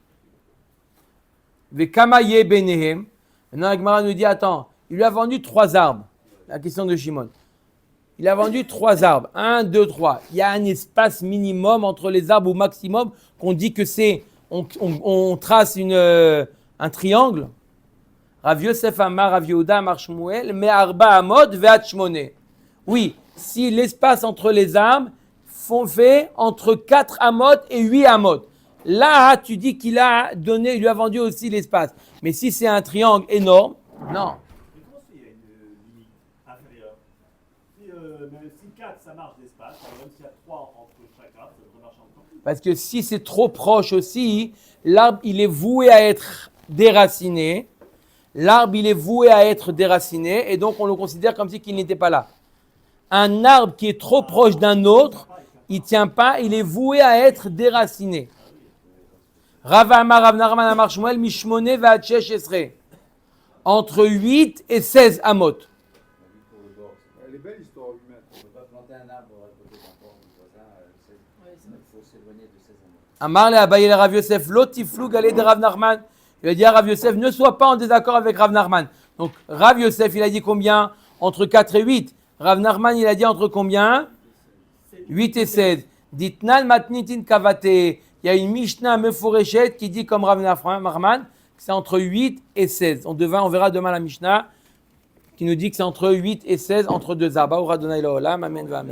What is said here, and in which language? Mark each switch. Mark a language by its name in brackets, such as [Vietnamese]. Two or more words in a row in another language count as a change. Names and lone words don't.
[Aramaic] וקמא ביניהם. [French] Maintenant, la Gemara nous dit, attends, il lui a vendu 3 arbres. La question de Shimon. Il a vendu 3 arbres. 1, 2, 3. Il y a un espace minimum entre les arbres au maximum qu'on dit que c'est... On trace un triangle. [Hebrew] רב יוסף אמר, רב יהודה אמר שמואל, מארבע אמות ועד שמונה. [French] Oui, si l'espace entre les arbres fait entre 4 amot et 8 amot. Là, tu dis qu'il a donné, il lui a vendu aussi l'espace. Mais si c'est un triangle énorme, non. Mais comment il y a une limite inférieure? Si 4 ça marche d'espace, alors même s'il y a 3 entre chaque arbre, ça devrait marcher encore plus. Parce que si c'est trop proche aussi, l'arbre il est voué à être déraciné. L'arbre il est voué à être déraciné et donc on le considère comme si qu'il n'était pas là. Un arbre qui est trop proche d'un autre, il ne tient pas, il est voué à être déraciné. [Hebrew] רב אמר רב נחמן אמר שמואל משמונה ועד שש עשרה. [French] Entre 8 et 16 amot. Elle est belle l'histoire humaine. On ne peut pas planter un arbre à côté d'un port du voisin, il faut s'éloigner de 16 amot. [Aramaic] אמר ליה אביי לרב יוסף, לא תיפלוג אדרב נחמן. [French] Il a dit à Rav Yosef, ne sois pas en désaccord avec Rav Nachman. Donc Rav Yosef, il a dit combien? Entre 4 et 8. Rav Nachman, il a dit entre combien? 8 et 16. [Aramaic] דתנן מתניתין כוותיה. [French] Il y a une [Hebrew] משנה מפורשת [French] qui dit comme Rav Nachman, c'est entre 8 et 16. On verra demain la Mishnah qui nous dit que c'est entre 8 et 16, entre 2 arbres. Amen.